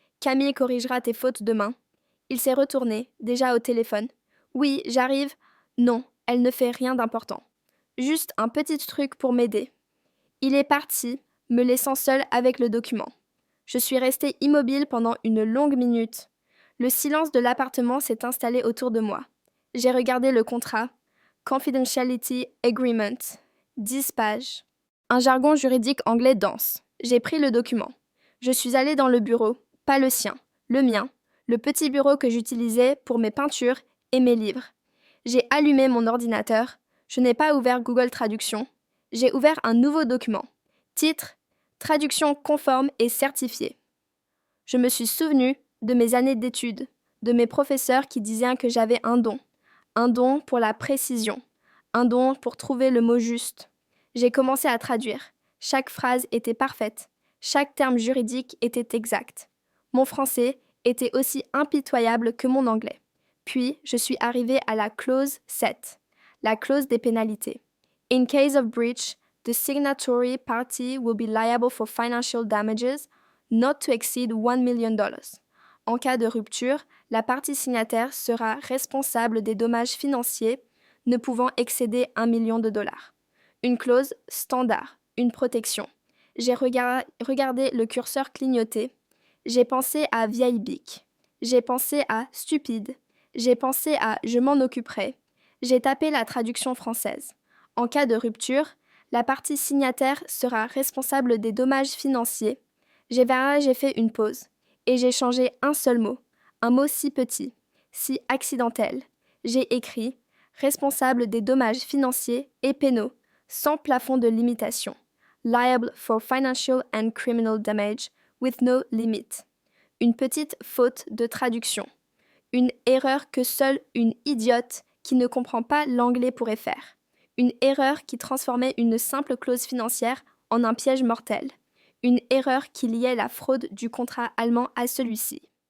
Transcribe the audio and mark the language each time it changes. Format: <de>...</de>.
<fr>Camille corrigera tes fautes demain. Il s'est retourné, déjà au téléphone. Oui, j'arrive. Non, elle ne fait rien d'important. Juste un petit truc pour m'aider. Il est parti, me laissant seule avec le document. Je suis restée immobile pendant une longue minute. Le silence de l'appartement s'est installé autour de moi. J'ai regardé le contrat.</fr> <en>Confidentiality Agreement. 10 pages.</en> <fr>Un jargon juridique anglais dense. J'ai pris le document. Je suis allée dans le bureau, pas le sien, le mien, le petit bureau que j'utilisais pour mes peintures et mes livres. J'ai allumé mon ordinateur. Je n'ai pas ouvert Google Traduction. J'ai ouvert un nouveau document. Titre: Traduction conforme et certifiée. Je me suis souvenue de mes années d'études, de mes professeurs qui disaient que j'avais un don pour la précision, un don pour trouver le mot juste. J'ai commencé à traduire. Chaque phrase était parfaite. Chaque terme juridique était exact. Mon français était aussi impitoyable que mon anglais. Puis, je suis arrivée à la clause 7, la clause des pénalités.</fr> <en>In case of breach, the signatory party will be liable for financial damages not to exceed $1 million.</en> <fr>En cas de rupture, la partie signataire sera responsable des dommages financiers ne pouvant excéder $1 million. Une clause standard, une protection. J'ai regardé le curseur clignoter. J'ai pensé à vieille bique. J'ai pensé à stupide. J'ai pensé à je m'en occuperai. J'ai tapé la traduction française. En cas de rupture, la partie signataire sera responsable des dommages financiers. J'ai fait une pause et j'ai changé un seul mot, un mot si petit, si accidentel. J'ai écrit responsable des dommages financiers et pénaux, sans plafond de limitation.</fr> <en>Liable for financial and criminal damage with no limit.</en> <fr>Une petite faute de traduction. Une erreur que seule une idiote qui ne comprend pas l'anglais pourrait faire. Une erreur qui transformait une simple clause financière en un piège mortel. Une erreur qui liait la fraude du contrat allemand à celui-ci.</fr>